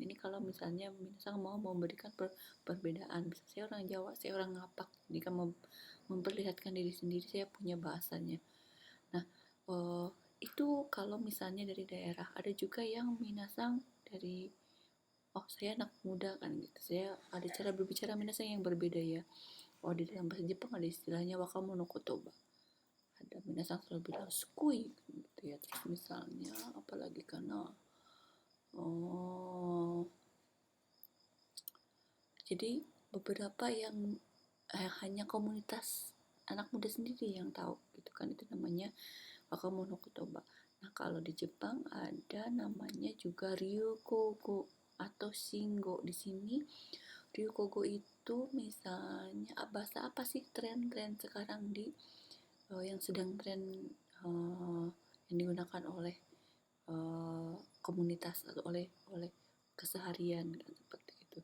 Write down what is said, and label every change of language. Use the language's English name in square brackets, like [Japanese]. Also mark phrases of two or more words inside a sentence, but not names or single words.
[Indonesian] Ini kalau misalnya mau memberikan perbedaan, bisa saya orang Jawa, saya orang Ngapak, jika memperlihatkan diri sendiri, saya punya bahasanya. Nah, itu kalau misalnya dari daerah. Ada juga yang minasang dari saya anak muda kan gitu, saya ada cara berbicara minasang yang berbeda ya. Di dalam bahasa Jepang ada istilahnya [Japanese] 若者言葉. [Indonesian] Ada minasang selalu bilang skui gitu ya. Terus misalnya apalagi karena jadi beberapa yang hanya komunitas anak muda sendiri yang tahu gitu kan, itu namanya [Japanese] 若者言葉. [Indonesian] Nah, kalau di Jepang ada namanya juga ryukogo atau shingo. Di sini ryukogo itu misalnya bahasa apa sih tren-tren sekarang di yang sedang tren yang digunakan oleh komunitas atau oleh keseharian kan, seperti itu.